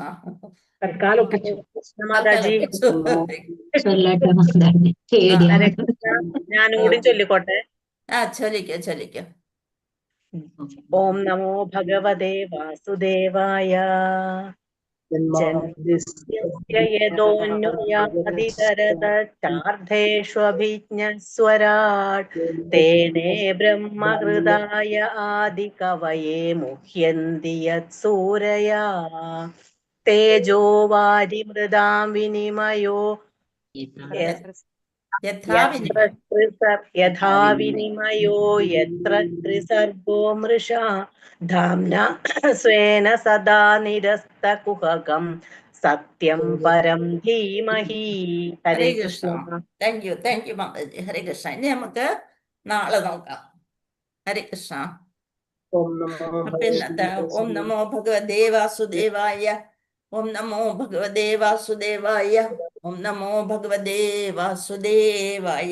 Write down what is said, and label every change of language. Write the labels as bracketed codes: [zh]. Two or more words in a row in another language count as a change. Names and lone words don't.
[ml] തൽക്കാലം ഒപ്പിച്ചു. മാതാജി ഞാനൂടി ചൊല്ലിക്കോട്ടെ? ചൊല്ലിക്കോ. [sa] ഓം നമോ ഭഗവതേ വാസുദേവായ. यस्य यदोऽन्वयादितरतश्चार्धेष्वभिज्ञस्वराट् तेने ब्रह्महृदाय आदिकवये मुह्यन्ति यत्सूरया तेजो वारिमृदां विनिमयो यथा विनिमयो यत्र त्रिसर्गो मृषा धाम्ना स्वेन सदा निरस्तकुहकं सत्यं परं धीमहि. ഹരേ ഹരേ കൃഷ്ണ. കൃഷ്ണ. [en] thank you [ml] മാതാജി. ഹരേ കൃഷ്ണ. ഇനി നമുക്ക് നാളെ നോക്കാം. ഹരേ കൃഷ്ണ. അപ്പൊ ഇന്നത്തെ [sa] ഓം നമോ ഭഗവതേ വാസുദേവായ, ഓം നമോ ഭഗവതേ വാസുദേവായ, ഓം നമോ ഭഗവതേ വാസുദേവായ.